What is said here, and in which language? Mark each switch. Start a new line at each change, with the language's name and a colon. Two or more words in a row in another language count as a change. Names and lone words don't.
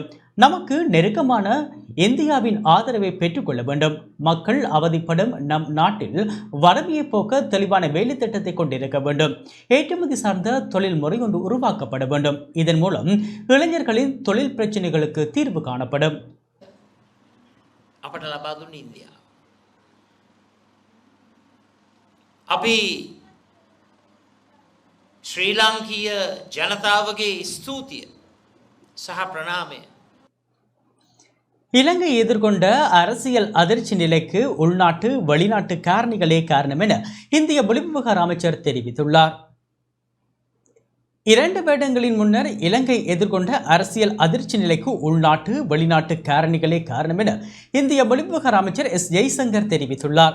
Tamil: நமக்கு நெருக்கமான இந்தியாவின் ஆதரவை பெற்றுக்கொள்ள வேண்டும். மக்கள் அவதிப்படும் நம் நாட்டில் வறுமையை போக்க தெளிவான வேலை திட்டத்தை கொண்டிருக்க வேண்டும். ஏற்றுமதி சார்ந்த தொழில் முறை ஒன்று உருவாக்கப்பட வேண்டும். இதன் மூலம் இளைஞர்களின் தொழில் பிரச்சனைகளுக்கு தீர்வு காணப்படும்.
Sinhala: අපට ලබා දුන්න ඉන්දියාව. අපි ශ්‍රී ලාංකීය ජනතාවගේ ස්තුතිය සහ ප්‍රණාමය
Tamil: இலங்கை எதிர்கொண்ட அரசியல் அதிர்ச்சி நிலைக்கு உள்நாட்டு வெளிநாட்டு காரணிகளே காரணம் என இந்திய வெளிவிவகார அமைச்சர் தெரிவித்துள்ளார். 2 வருடங்களின் முன்னர் இலங்கை எதிர்கொண்ட அரசியல் அதிர்ச்சி நிலைக்கு உள்நாட்டு வெளிநாட்டு காரணிகளே காரணம் என இந்திய வெளிவிவகார அமைச்சர் எஸ் ஜெய்சங்கர் தெரிவித்துள்ளார்.